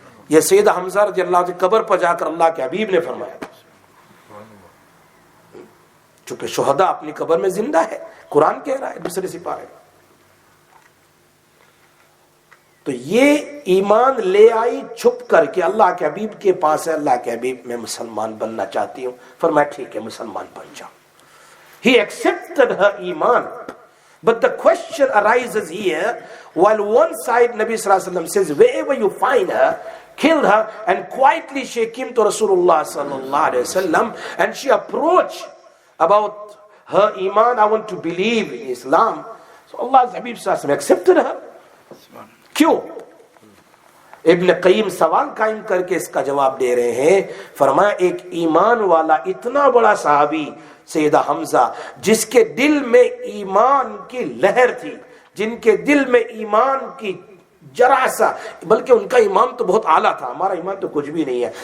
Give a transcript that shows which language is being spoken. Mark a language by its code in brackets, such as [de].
[ur] یہ سید حمزہ رضی اللہ عنہ کی قبر پر جا کر اللہ کے حبیب نے فرمایا، چونکہ شہداء اپنی قبر میں زندہ ہے، قرآن کہہ رہا ہے دوسرے سپارے. تو یہ ایمان لے آئی چھپ کر کے اللہ کے حبیب کے پاس ہے. اللہ کے حبیب میں مسلمان بننا چاہتی ہوں. فرمایا ٹھیک ہے مسلمان بن جاؤ. [en] He accepted her iman. But the question arises here, while one side Nabi sallallahu alaihi wasallam says wherever you find her, kill her, and quietly she came to Rasulullah sallallahu alaihi wasallam and she approached about her iman, I want to believe in Islam. So Allah's Habib sallallahu alaihi wasallam accepted her. [ur] کیوں؟ ابن قیم سوال قائم کر کے اس کا جواب دے رہے ہیں. فرمایا ایک ایمان والا اتنا بڑا صحابی سیدہ حمزہ جس کے دل میں ایمان کی لہر تھی، جن کے دل میں ایمان کی جرا سا، بلکہ ان کا ایمان تو بہت اعلیٰ تھا، ہمارا ایمان تو کچھ بھی نہیں ہے.